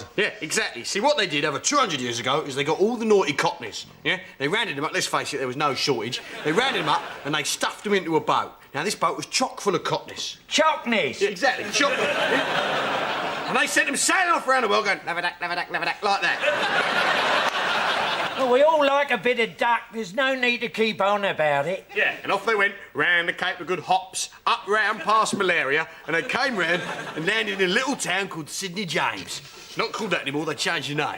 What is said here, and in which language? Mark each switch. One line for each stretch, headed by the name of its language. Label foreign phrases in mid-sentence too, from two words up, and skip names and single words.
English: Yeah, exactly. See, what they did over 200 years ago is they got all the naughty cockneys, yeah? They rounded them up, let's face it, there was no shortage. They rounded them up and they stuffed them into a boat. Now, this boat was chock full of cockneys. Chockneys. Yeah, exactly, chock full. Yeah? And they sent them sailing off around the world going, lava-dack, lava-dack, lava-dack, like that. Well, we all like a bit of duck. There's no need to keep on about it. Yeah, and off they went, round the Cape of Good Hops, up round past Malaria, and they came round and landed in a little town called Sydney James. It's not called that anymore, they changed the name.